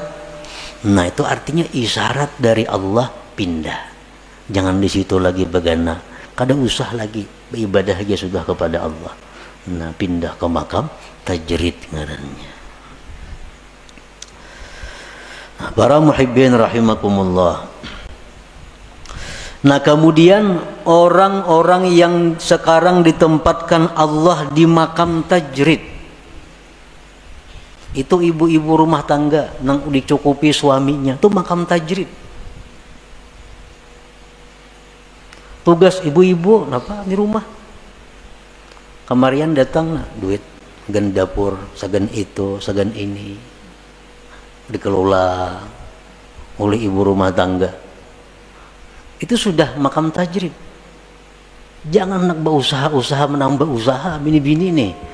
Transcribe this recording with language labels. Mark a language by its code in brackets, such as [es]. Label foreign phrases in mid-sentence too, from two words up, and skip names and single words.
[id] Nah itu artinya isyarat dari Allah pindah. [bjn] Jangan di situ lagi begana. Kada usah lagi beribadah aja sudah kepada Allah. Nah pindah ke makam tajrid ngarannya. [id] Nah, para muhibbin rahimakumullah. Nah kemudian orang-orang yang sekarang ditempatkan Allah di makam tajrid, itu ibu-ibu rumah tangga nang dicukupi suaminya, itu makam tajrid. Tugas ibu-ibu apa di rumah? [bjn] Kemarian datang duit gen dapur, sagan itu, sagan ini dikelola oleh ibu rumah tangga. [id] Itu sudah makam tajrid. [bjn] Jangan nak berusaha menambah usaha bini-bini nih.